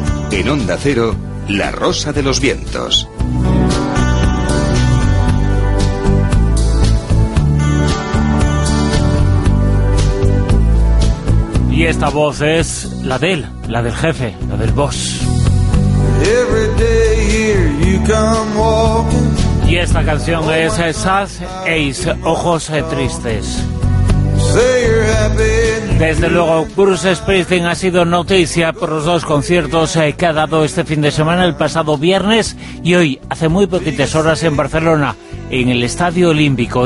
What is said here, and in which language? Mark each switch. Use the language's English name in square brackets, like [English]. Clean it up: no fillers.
[Spanish] En Onda Cero, La Rosa de los Vientos. Y esta voz es la de él, la del jefe, la del boss. [English] Every day here you come walking. [Spanish] Y esta canción es Sad Ace, Ojos Tristes. Desde luego, Bruce Springsteen ha sido noticia por los dos conciertos que ha dado este fin de semana, el pasado viernes y hoy, hace muy poquitas horas, en Barcelona, en el Estadio Olímpico.